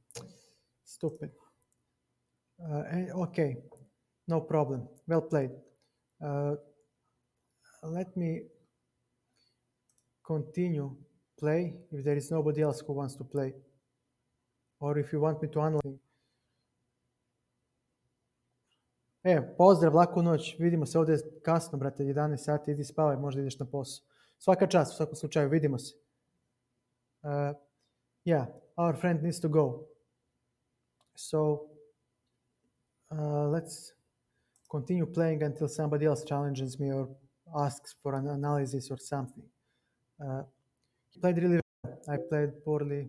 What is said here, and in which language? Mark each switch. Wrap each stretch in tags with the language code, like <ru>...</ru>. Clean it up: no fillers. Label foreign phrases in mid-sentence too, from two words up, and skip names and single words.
<en>Stupid. Okay, no problem. Well played. Let me continue play if there is nobody else who wants to play. Or if you want me to analyze.</en> <hr>Pozdrav, laku noć. Vidimo se ovdje kasno, brate, 11 sati, idi spavaj, možda ideš na posao. Svaka čast, u svakom slučaju, vidimo se.</hr> <en>Yeah, our friend needs to go. So, let's continue playing until somebody else challenges me or asks for an analysis or something. He played really well. I played poorly.</en>